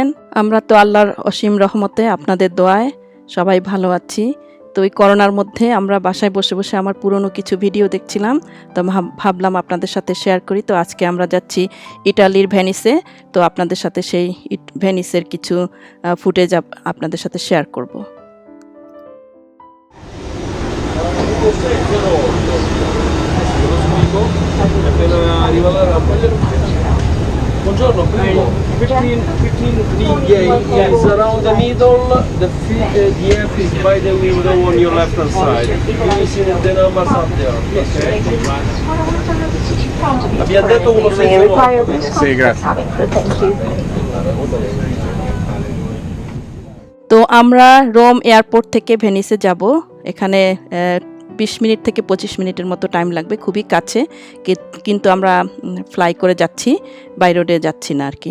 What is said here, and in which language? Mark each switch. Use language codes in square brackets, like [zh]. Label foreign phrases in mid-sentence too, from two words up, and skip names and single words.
[bn] আমরা তো আল্লাহর অসীম রহমতে আপনাদের দোয়ায় সবাই ভালো আছি। তো এই করোনার মধ্যে আমরা বাসায় বসে বসে আমার পুরনো কিছু ভিডিও দেখছিলাম, তো ভাবলাম আপনাদের সাথে শেয়ার করি। তো আজকে আমরা যাচ্ছি ইটালির ভেনিসে। তো আপনাদের সাথে সেই ভেনিসের কিছু ফুটেজ আপনাদের সাথে শেয়ার করব। [it] Appena arriva la rampa buongiorno, prego 15 righe [en] is around the middle, the F is by the window on your left hand side. You see the numbers up there, okay? [it] Abbiamo detto 169. Sì, grazie. [bn] তো আমরা রোম এয়ারপোর্ট থেকে ভেনিসে যাব। এখানে 20 মিনিট থেকে 25 মিনিটের মতো টাইম লাগবে, খুবই কাছে, কিন্তু আমরা ফ্লাই করে যাচ্ছি, [en] by road [bn] যাচ্ছি না আর কি।